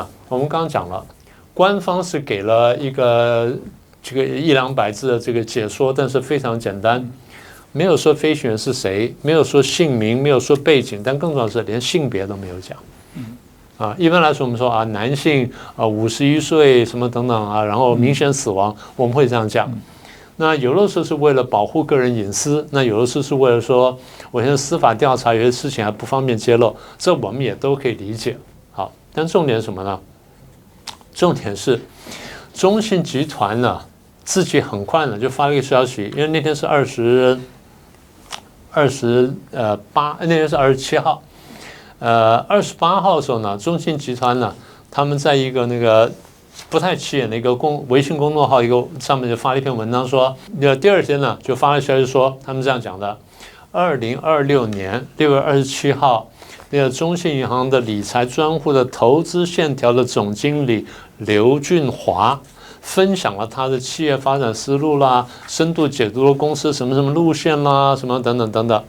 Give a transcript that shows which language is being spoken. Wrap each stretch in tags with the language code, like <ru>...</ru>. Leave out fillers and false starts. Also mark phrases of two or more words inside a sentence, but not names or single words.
<zh>我們剛剛講了，官方是給了一個這個100-200字的這個解說，但是非常簡單，沒有說飛行員是誰，沒有說姓名，沒有說背景，但更重要的是連性別都沒有講。一般來說我們說啊，男性51歲什麼等等啊，然後明顯死亡，我們會這樣講。那有的時候是為了保護個人隱私，那有的時候是為了說，我現在司法調查有些事情還不方便揭露，這我們也都可以理解。好，但重點是什麼呢？重點是中信集團呢自己很快呢就發了一個消息，因為那天是28，那天是27號，28號的時候呢，中信集团呢他們在一個那個不太起眼的一個微信公眾號一個上面就發了一篇文章說，第二天呢就發了消息說他們這樣講的：2026年6月27號那個中信銀行的理財專戶的投資線條的總經理劉俊華分享了他的企業發展思路啦，深度解讀了公司什麼什麼路線啦，什麼等等等等。</zh>